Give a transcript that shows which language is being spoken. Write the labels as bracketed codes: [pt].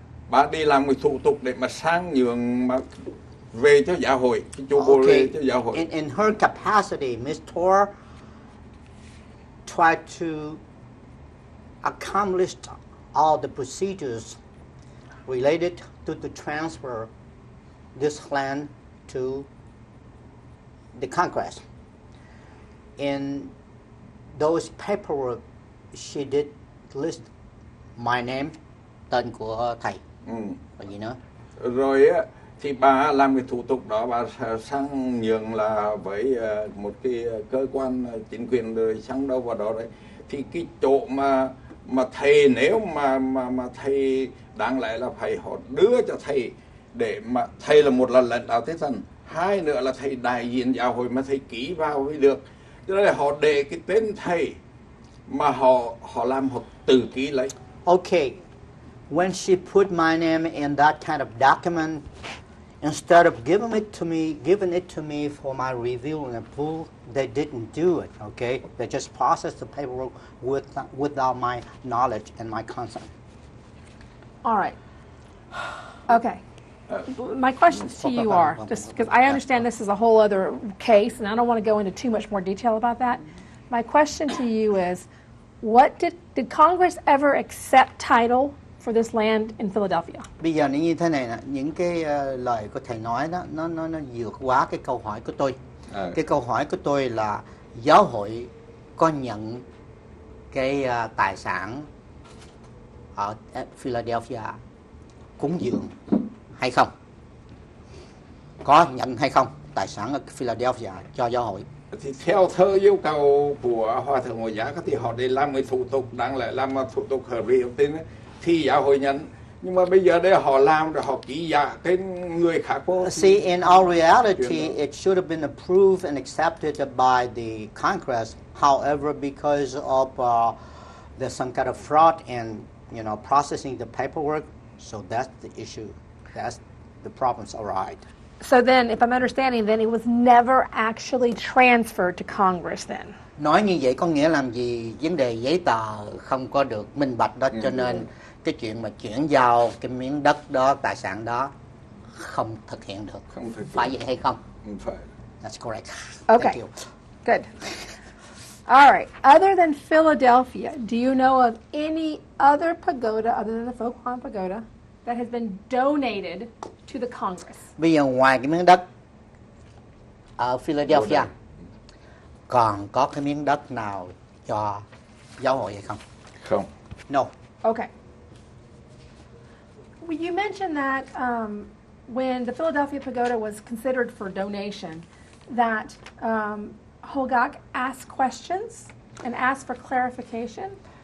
[vi] Bà đi làm cái thủ tục để mà sang nhường mà về cho giáo hội, cái chỗ Bồ Đề cho giáo hội. [en] In her capacity, Ms. Thoa tried to accomplish all the procedures related to the transfer this land to the Congress. In those paperwork, she did list my name, [vi] tên của thầy, và gì nữa. Rồi á, thì bà làm cái thủ tục đó, bà sang nhường là với một cái cơ quan chính quyền rồi sang đâu vào đó đấy. Thì cái chỗ mà thầy, nếu mà thầy đáng lẽ là phải họ đưa cho thầy, để mà thầy là một là lãnh đạo thế thần, hai nữa là thầy đại diện giáo hội mà thầy ký vào mới được. Cho nên là họ để cái tên thầy mà họ làm, họ tự ký lấy. [en] Okay, when she put my name in that kind of document, instead of giving it to me for my review and approval, they didn't do it. Okay, they just processed the paperwork without my knowledge and my consent. All right. Okay. My questions to you are, just because I understand this is a whole other case, and I don't want to go into too much more detail about that. My question to you is, did Congress ever accept title for this land in Philadelphia? [vi] Bây giờ nó như thế này nè, những cái lời của thầy nói đó, nó vượt quá cái câu hỏi của tôi. Cái câu hỏi của tôi là giáo hội có nhận cái tài sản ở Philadelphia cúng dường hay không? Có nhận hay không tài sản ở Philadelphia cho giáo hội? Thì theo thơ yêu cầu của Hòa thượng Ngồi Giá thì họ để làm cái thủ tục đáng lẽ làm thủ tục hợp lý tên thì giáo hội nhận, nhưng mà bây giờ đây họ làm rồi họ ký giả cái người khác vô. [en] See, in all reality, it should have been approved and accepted by the Congress. However, because of there's some kind of fraud and processing the paperwork, so that's the issue. That's the problems arise. So then, if I'm understanding, then it was never actually transferred to Congress then. [vi] Nói như vậy có nghĩa làm gì? Vấn đề giấy tờ không có được minh bạch đó, cho nên cái chuyện mà chuyển giao cái miếng đất đó, tài sản đó không thực hiện được. Phải vậy hay không? Phải. [en] That's correct. Okay. Thank you. Good. All right. Other than Philadelphia, do you know of any other pagoda other than the Phổ Quang Pagoda that has been donated to the Congress? [vi] Bây giờ ngoài cái miếng đất ở Philadelphia, còn có cái miếng đất nào cho giáo hội hay không? Không. [en] No. Okay. Well, you mentioned that when the Philadelphia Pagoda was considered for donation, that Hogak asked questions and asked for clarification.